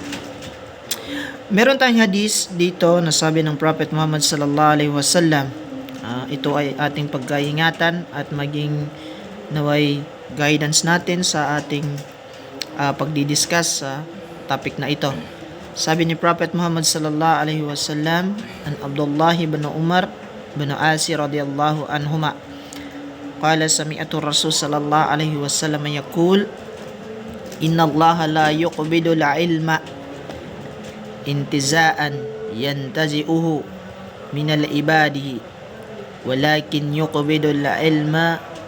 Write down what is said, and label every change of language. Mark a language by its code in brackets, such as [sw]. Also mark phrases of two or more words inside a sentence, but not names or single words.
[tl] Meron tayong hadis dito na sabi ng Prophet Muhammad [ar] صلى الله عليه وسلم. [tl] Ito ay ating pagkaingatan at maging naway guidance natin sa ating pagdidiscuss sa topic na ito. Sabi ni [ar] Prophet Muhammad صلى الله عليه وسلم عن عبد الله بن عمرو بن العاص رضي الله عنهما قال سمعت رسول الله صلى الله عليه وسلم يقول إن الله لا يقبض العلم انتزاعا ينتزعه من عباده ولكن يقبض العلم